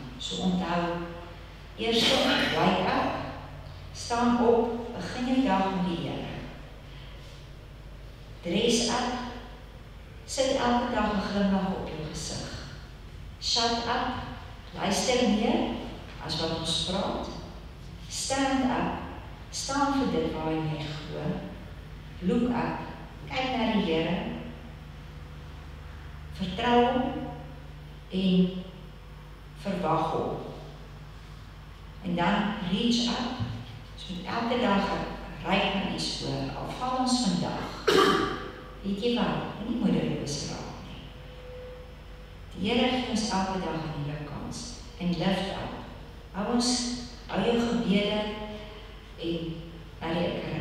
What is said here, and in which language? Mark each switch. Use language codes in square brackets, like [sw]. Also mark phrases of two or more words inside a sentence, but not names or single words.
[af] So onthou, eerste, [en] wake up, [af] staan op, begin jou dag met die Here. [en] Dress up, [af] sit elke dag 'n glimlag op jou gesig. [en] Shut up, [af] luister meer as wat ons praat. [en] Stand up, [af] staan vir dit waarin jy glo. [en] Look up, [af] kyk na die Here. Vertrou hom en verwag hom. En dan [en] reach up. [af] So elke dag reik na iets hoor. Al val ons vandag. Weet jy wat? Nie moedeloos raak nie. Die Here gee ons elke dag 'n nuwe kans. En [en] lift up. [af] Hou jou gebede en na die Here.